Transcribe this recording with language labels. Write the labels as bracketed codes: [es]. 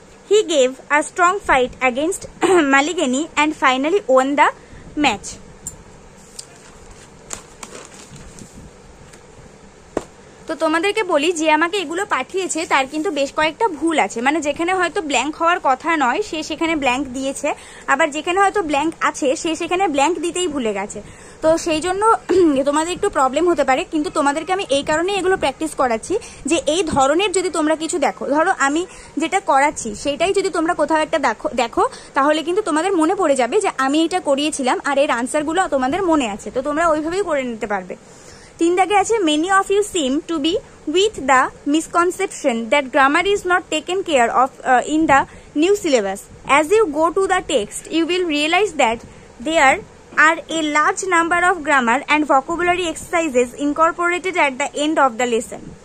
[en] He gave a strong fight against Maligani and finally won the match. [bn] তো তোমাদেরকে বলি যে আমাকে এগুলো পাঠিয়েছে তার কিন্তু বেশ কয়েকটা ভুল আছে, মানে যেখানে হয়তো ব্ল্যাঙ্ক হওয়ার কথা নয় সে সেখানে ব্ল্যাঙ্ক দিয়েছে, আবার যেখানে হয়তো ব্ল্যাঙ্ক আছে সে সেখানে ব্ল্যাঙ্ক দিতেই ভুলে গেছে। তো সেই জন্য তোমাদের একটু প্রবলেম হতে পারে, কিন্তু তোমাদেরকে আমি এই কারণে এগুলো প্র্যাকটিস করাচ্ছি যে এই ধরনের যদি তোমরা কিছু দেখো, ধরো আমি যেটা করাচ্ছি সেইটাই যদি তোমরা কোথাও একটা দেখো তাহলে কিন্তু তোমাদের মনে পড়ে যাবে যে আমি এটা করিয়েছিলাম আর এর আনসারগুলো তোমাদের মনে আছে, তো তোমরা ওইভাবেই করে নিতে পারবে। 3 দাগে আছে [en] many of you seem to be with the misconception that grammar is not taken care of in the new syllabus. As you go to the text, you will realize that there are a large number of grammar and vocabulary exercises incorporated at the end of the lesson.